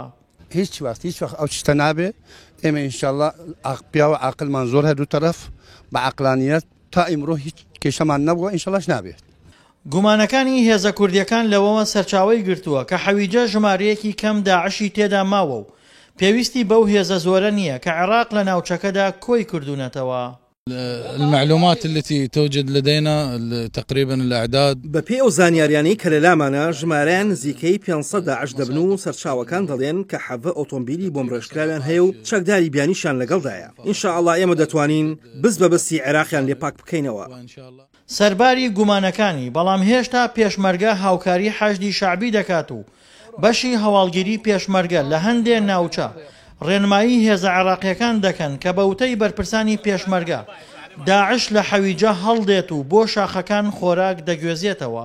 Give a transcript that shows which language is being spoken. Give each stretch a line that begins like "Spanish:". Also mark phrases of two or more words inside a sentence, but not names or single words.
Central Kurdish: هیچ وەخت ئەو شتە نابێ ئێمە ئینشاءالله پیاوە عاقلمان زۆر هەردوو تەرەف بە عەقلانیەت تا ئیمڕۆ هیچ کێشەمان نەبووە ئینشاءالله نابێت. گومانەکانی هێزە کوردیەکان لەوەوە سەرچاوی گرتووە کە حەویجە ژمارەیەکی کەم داعشی تێدا ماوە و پێویستی بەو هێزە زۆرە نییە کە عێراق لە ناوچەکەدا کۆی کردوونەتەوە.
Arabic: المعلومات التي توجد لدينا تقريبا الأعداد
Central Kurdish: بەپێی ئەو زانیاریانەی کە لەلامانە ژمارەیان نزیکەی 500 داعش دەبن و سەرچاوەکان دەڵێن کە حەڤە ئۆتۆمبیلی بۆم ڕێژکراویان هەیە و چەکداری بیانیشان لەگەڵدایە. ئینشاءالله ئێمە دەتوانین بز بەبستی عێراقیان لێپاک بکەینەوە. سەرباری گومانەکانی بەڵام هێشتا پێشمەرگە هاوکاری حەشدی شەعبی دەکات و بەشی هەواڵگیری پێشمەرگە لە هەندێک ناوچە ڕێنمایی هێزە عێراقیەکان دەکەن کە بەوتەی بەرپرسانی پێشمەرگە داعش لە حەویجە هەڵدێت و بۆ شاخەکان خۆراک دەگوێزێتەوە.